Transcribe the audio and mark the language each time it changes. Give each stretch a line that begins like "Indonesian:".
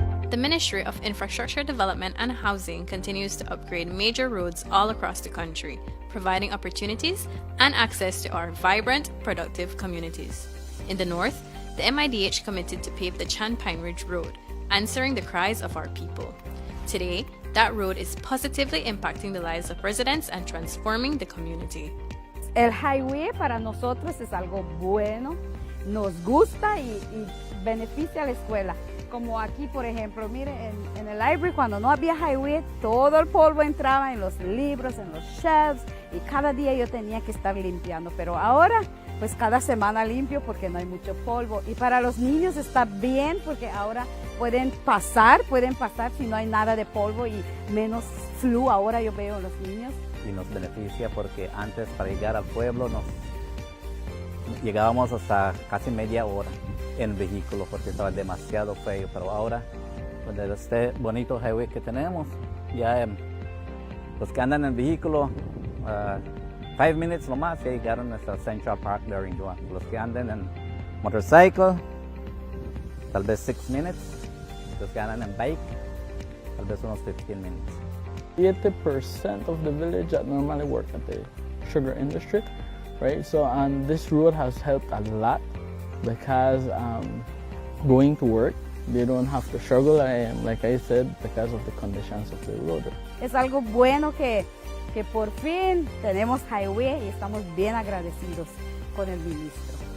English: The Ministry of Infrastructure Development and Housing continues to upgrade major roads all across the country, providing opportunities and access to our vibrant, productive communities. In the north, the MIDH committed to pave the Chan Pine Ridge Road, answering the cries of our people. Today, that road is positively impacting the lives of residents and transforming the community.
Spanish: El highway para nosotros es algo bueno, nos gusta y beneficia a la escuela. Como aquí, por ejemplo, mire, en el library cuando no había highway, todo el polvo entraba en los libros, en los shelves, y cada día yo tenía que estar limpiando. Pero ahora, pues cada semana limpio porque no hay mucho polvo. Y para los niños está bien porque ahora pueden pasar si no hay nada de polvo y menos flu. Ahora yo veo a los niños. Y nos beneficia porque antes para llegar al pueblo llegábamos hasta casi media hora en vehículo porque estaba demasiado feo, pero ahora con este bonito highway que tenemos, ya los que andan en vehículo 5 minutes nomás ya llegaron hasta Central Park there in Juan. Los que andan en motorcycle tal vez 6 minutes, los que andan en bike tal vez unos 15 minutes.
English: 80% of the village that normally work at the sugar industry, right? So this road has helped a lot because going to work, they don't have to struggle, like I said, because of the conditions of the road.
Spanish: Es algo bueno que por fin tenemos highway y estamos bien agradecidos con el ministro.